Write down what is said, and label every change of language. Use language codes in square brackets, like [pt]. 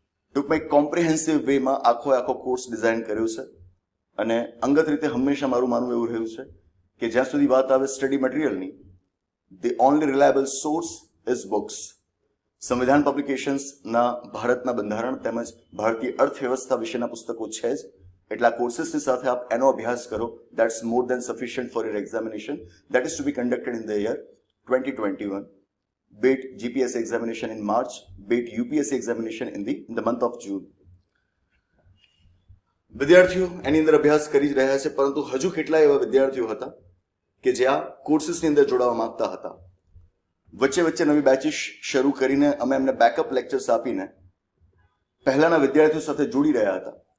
[gu] ટૂંકમાં એક કોમ્પ્રિહેન્સિવ વેમાં આખો કોર્સ ડિઝાઇન કર્યો છે અને અંગત રીતે હંમેશા મારું માનવું એવું રહ્યું છે કે જ્યાં સુધી વાત આવે study મટીરિયલની, [en] The only reliable source is books. [gu] સંવિધાન પબ્લિકેશન્સના ભારતના બંધારણ તેમજ ભારતીય અર્થવ્યવસ્થા વિશેના પુસ્તકો છે જ, એટલે આ કોર્સીસની સાથે આપ એનો અભ્યાસ કરો. [en] That's more than sufficient for your examination that is to be conducted in the year 2021. Be it GPSC examination in March, be it UPSC examination in the month of June. [gu] વિદ્યાર્થીઓ એની અંદર અભ્યાસ કરી જ રહ્યા છે, પરંતુ હજુ કેટલા એવા વિદ્યાર્થીઓ હતા કે જે આ કોર્સીસની અંદર જોડાવા માંગતા હતા. વચ્ચે નવી બેચીસ શરૂ કરીને અમે એમને બેકઅપ લેક્ચર્સ આપીને પહેલાના વિદ્યાર્થીઓ સાથે જોડી રહ્યા હતા.